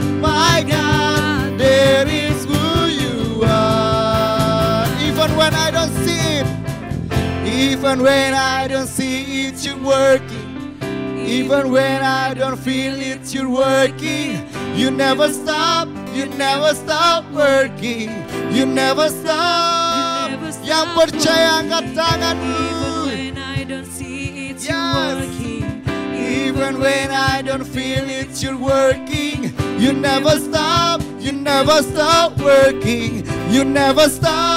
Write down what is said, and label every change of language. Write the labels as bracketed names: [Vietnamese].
[English] My God, that is who you are. Even when I don't see it, even when I don't see it, you're working. Even when I don't feel it, you're working. You never stop, you never stop working. You never stop. [Indonesian] Yang percaya angkat tanganmu. [English] Even when I don't see it, Yes. you're working. Even when I don't feel it, you're working. You never stop, you never stop working. You never stop.